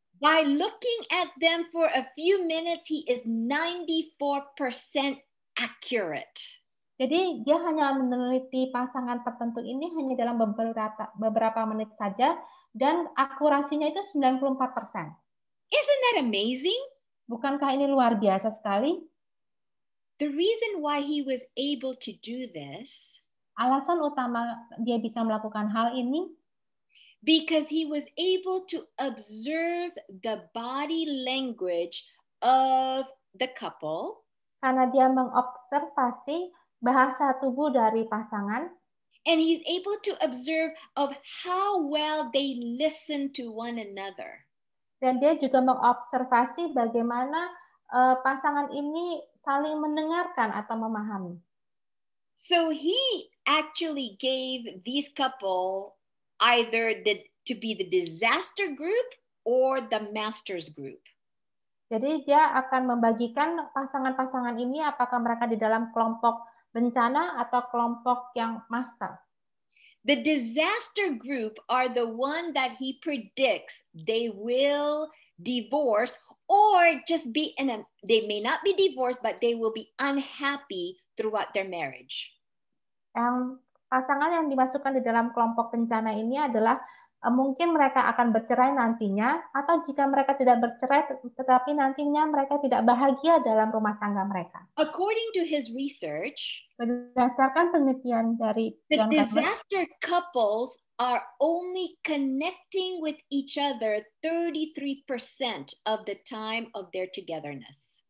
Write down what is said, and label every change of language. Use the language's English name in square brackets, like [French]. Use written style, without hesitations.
[English] By looking at them for a few minutes, he is 94% accurate. [Indonesian] Jadi dia hanya meneliti pasangan tertentu ini hanya dalam beberapa menit saja dan akurasinya itu 94%. [English] Isn't that amazing? [Indonesian] Bukankah ini luar biasa sekali? [English] The reason why he was able to do this, [Indonesian] alasan utama dia bisa melakukan hal ini, [English] because he was able to observe the body language of the couple. [Indonesian] Karena dia mengobservasi bahasa tubuh dari pasangan. [English] And he's able to observe of how well they listen to one another. [Indonesian] Dan dia juga mengobservasi bagaimana pasangan ini saling mendengarkan atau memahami. [English] So he actually gave these couple either to be the disaster group or the masters group. [Indonesian] Jadi dia akan membagikan pasangan-pasangan ini apakah mereka di dalam kelompok bencana atau kelompok yang master. [English] The disaster group are the one that he predicts they will divorce or just be they may not be divorced, but they will be unhappy throughout their marriage. [Indonesian] Yang pasangan yang dimasukkan di dalam kelompok bencana ini adalah mungkin mereka akan bercerai nantinya, atau jika mereka tidak bercerai tetapi nantinya mereka tidak bahagia dalam rumah tangga mereka. [English] According to his research, [Indonesian] berdasarkan penelitian dari [English] the disaster couples are only connecting with each other 33% of the time of their togetherness.